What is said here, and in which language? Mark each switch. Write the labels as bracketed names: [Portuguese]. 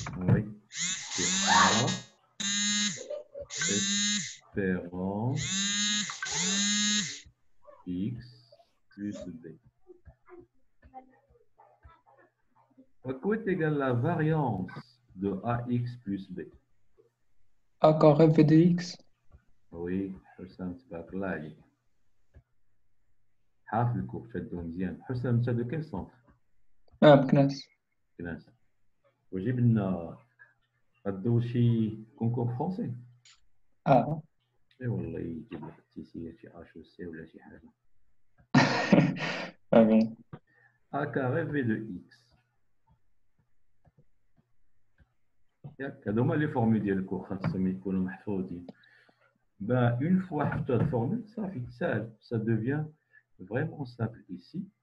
[French] Oui, c'est A, espérance x plus b. À quoi est égal la variance de AX plus B? A carré V de X. Oui, Hussam, [Arabic] تبارك الله عليك. حافظ الكوب شدو مزيان. [French] حسام [Arabic] انت [French] de quel centre؟ [Arabic] بكناس. كناس. وجيب لنا غدو شي كونكور فرونسي. اي والله يجيب لك التيسير شي اش او سي ولا شي حاجه. امين. [French] A carré V de X. [Arabic] ياك هادو هما لي فورمول ديال الكور خاصهم يكونوا محفوظين. [French] Ben, une fois que tu as formule, ça devient vraiment simple ici.